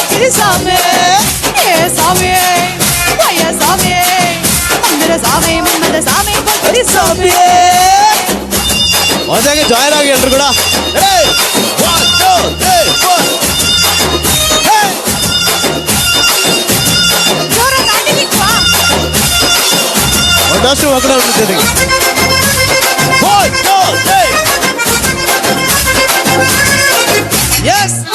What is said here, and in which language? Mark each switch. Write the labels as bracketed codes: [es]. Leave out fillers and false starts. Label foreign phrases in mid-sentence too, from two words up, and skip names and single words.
[ta] சாமி ஏ சாமி ஐயா சாமி மந்திர சாமி மன்மத சாமி பொக்கிரி சாமி [kn] ಒಂದಾಗೆ ಜಾಯ್ನ್ ಆಗಿ ಎಲ್ರು ಕೂಡ 1 2 3 4 ಜೋರ ದಾಂಡಿಲಿಕ್ಕೆ ಬಾ ಒಂದಷ್ಟು ಮಕ್ಕಳು ಜೊತೆಗೆ 1 2 3 yes